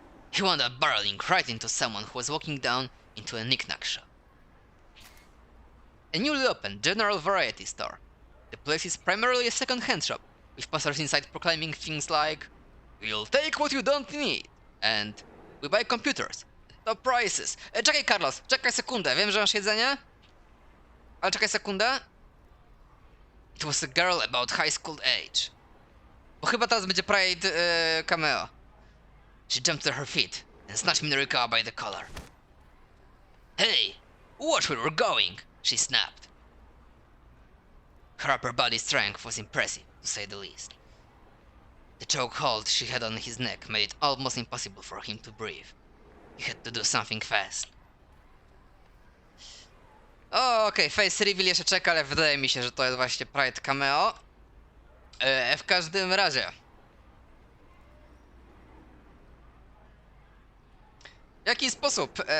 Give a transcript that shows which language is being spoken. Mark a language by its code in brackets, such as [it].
[en] He wound up barreling right into someone who was walking down into a knick-knack shop. A newly opened general variety store. The place is primarily a second-hand shop, with passers inside proclaiming things like "We'll take what you don't need" and "We buy computers. Top prices." [pl] Czekaj, Carlos, czekaj sekundę, wiem, że masz jedzenie? Ale czekaj sekundę. [en] It was a girl about high school age. [pl] Bo chyba teraz będzie Pride cameo. [en] She jumped to her feet and snatched Minorikawa by the collar. "Hey, watch where we're going," she snapped. Her upper body strength was impressive, to say the least. The chokehold she had on his neck made it almost impossible for him to breathe. He had to do something fast. [pl] O, okej, [en] face reveal [pl] jeszcze czeka, ale wydaje mi się, że to jest właśnie Pride cameo. W każdym razie. W jaki sposób?